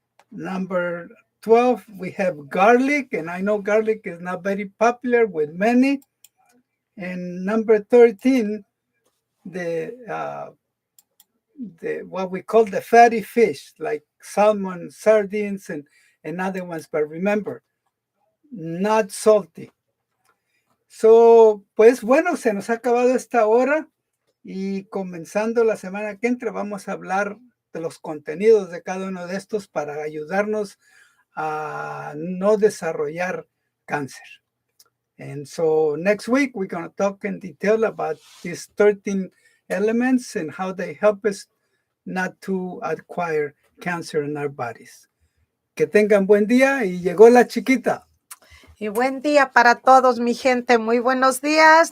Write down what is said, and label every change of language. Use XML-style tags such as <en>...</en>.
<en>Number 12, we have garlic. And I know garlic is not very popular with many. And number 13, the what we call the fatty fish, like salmon, sardines, and other ones. But remember, not salty.</en> <es>So, pues bueno, se nos ha acabado esta hora y comenzando la semana que entra vamos a hablar de los contenidos de cada uno de estos para ayudarnos a no desarrollar cáncer.</es> <en>And so next week we're going to talk in detail about these 13 elements and how they help us not to acquire cancer in our bodies.</en> <es>Que tengan buen día y llegó la chiquita. Y buen día para todos, mi gente. Muy buenos días.</es>